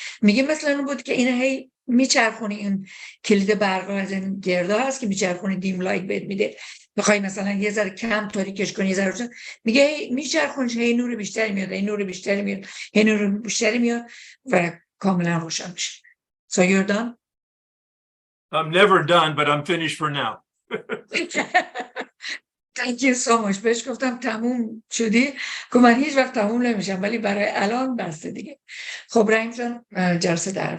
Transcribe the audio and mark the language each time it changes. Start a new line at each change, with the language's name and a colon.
Persian: میگه مثلا اون بود که این هی میچرخونی، این کلید برق از این گردا هست که میچرخونی دیم لایت بهت میده، بخوای مثلا یه ذره کم تاریکش کنی، یه ذره روشن، میگه میچرخونش هی نور بیشتری میاد، هی نور بیشتری میاد، هی نور بیشتری میاد و کاملا روشن میشه.
English: So you're done? I'm never done, but I'm finished for now. Thank you so much.
Persian: بهش گفتم تموم شدی، که من هیچ وقت تموم نمیشم ولی برای الان بسته دیگه. خب رحیم جان جلسه در